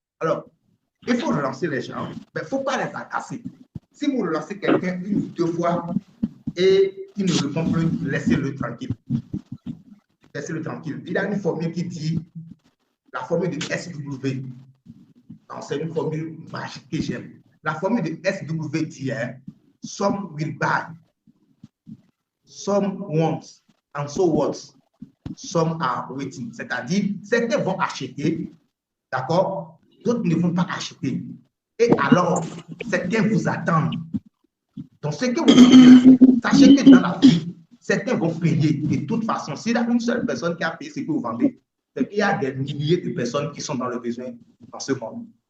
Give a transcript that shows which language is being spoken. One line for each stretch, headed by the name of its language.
French: Alors, il faut relancer les gens, mais il ne faut pas les agacer. Si vous relancez quelqu'un une ou deux fois et qu'il ne répond plus, laissez-le tranquille. Laissez-le tranquille. Il y a une formule qui dit, la formule de SW. C'est une formule magique que j'aime. La formule de SW dit,
English: some will buy, some won't, and so what? Some are waiting.
French: C'est-à-dire, certains vont acheter, d'accord? D'autres ne vont pas acheter. Et alors, certains vous attendent. Donc, ce que vous dites, sachez que dans la vie, certains vont payer. De toute façon, s'il y a une seule personne qui a payé ce que vous vendez, c'est qu'il y a des milliers de personnes qui sont dans le besoin dans ce monde.